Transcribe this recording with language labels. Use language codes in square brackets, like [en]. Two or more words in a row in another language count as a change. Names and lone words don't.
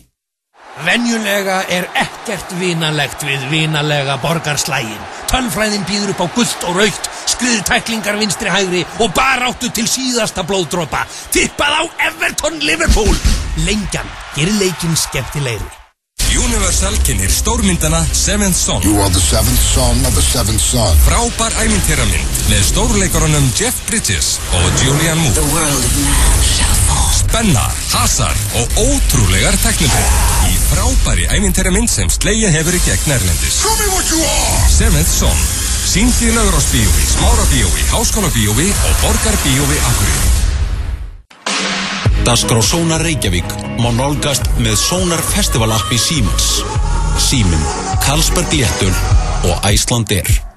[is] Venjulega ekkert vinalegt við vinalega borgarslægin. Tölfræðin býður upp á gult og rautt, skriðtæklingar vinstri hægri og baráttu til síðasta blóðdropa. Tippað á Everton Liverpool. Lengjan gerir leikinn skemmtilegri. Universal kynnir stórmyndana Seventh Son. [en] You are the seventh son of the seventh son. [is] Frábær ævintýramynd með stórleikarunum Jeff Bridges og Julianne Moore. [en] The world of man shall fall. [is] Spenna, hasar og ótrúlegar teknibreyt í frábæri ævintýramynd sem slegið hefur í gegn erlendis. [en] Show me what you are! Seventh Son. [is] Sýnd í Laugarásbíói, Smárabíói, Háskólabíói og Borgarbíói Akureyri. Dagskrá Sónar Reykjavík má nálgast með Sónar Festival app í Símans. Síminn, Carlsberg Léttöl og Icelandair.